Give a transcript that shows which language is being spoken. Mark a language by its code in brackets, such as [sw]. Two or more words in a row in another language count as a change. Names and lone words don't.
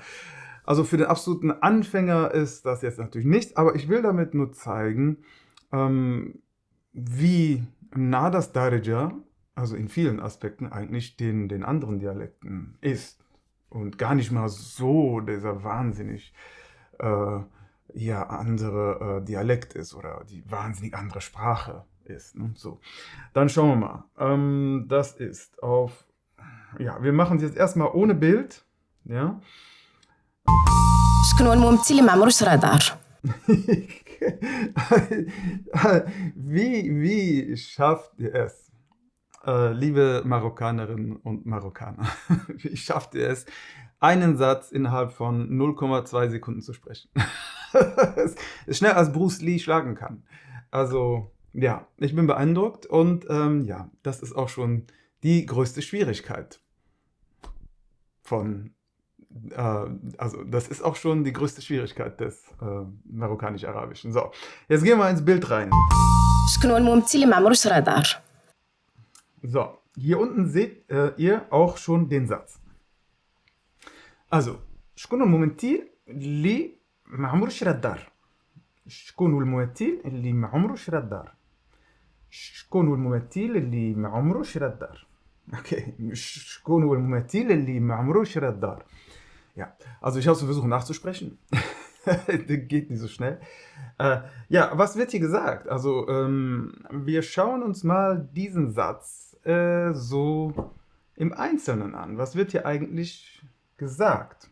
[de] Also für den absoluten Anfänger ist das jetzt natürlich nichts, aber ich will damit nur zeigen, wie nah das Darija, also in vielen Aspekten eigentlich den anderen Dialekten ist und gar nicht mal so dieser wahnsinnig ja, andere Dialekt ist oder die wahnsinnig andere Sprache ist. Ne? So. Dann schauen wir mal. Das ist auf, ja, wir machen es jetzt erstmal ohne Bild. Ja. [ar] شكون هو الممثل اللي ما عمرو شرا دار؟ [de] Wie schafft ihr es, liebe Marokkanerinnen und Marokkaner, wie schafft ihr es, einen Satz innerhalb von 0,2 Sekunden zu sprechen? Es ist schneller als Bruce Lee schlagen kann. Also, ja, ich bin beeindruckt und ja, das ist auch schon die größte Schwierigkeit von also das ist auch schon die größte Schwierigkeit des marokkanisch-arabischen. So, jetzt gehen wir ins Bild rein. [ar] شكون هو الممثل اللي ما عمرو شرا دار؟ [de] So, hier unten seht ihr auch schon den Satz. Also, [ar] شكون الممثل اللي ما عمرو شرا الدار؟ شكون هو الممثل اللي ما عمرو شرا الدار؟ شكون هو الممثل اللي ما عمرو شرا الدار؟ Okay, شكون هو الممثل اللي ما عمرو شرا الدار؟ [de] Ja, also ich habe es versucht nachzusprechen. Geht nicht so schnell. Ja, was wird hier gesagt? Also, wir schauen uns mal diesen Satz so im Einzelnen an. Was wird hier eigentlich gesagt?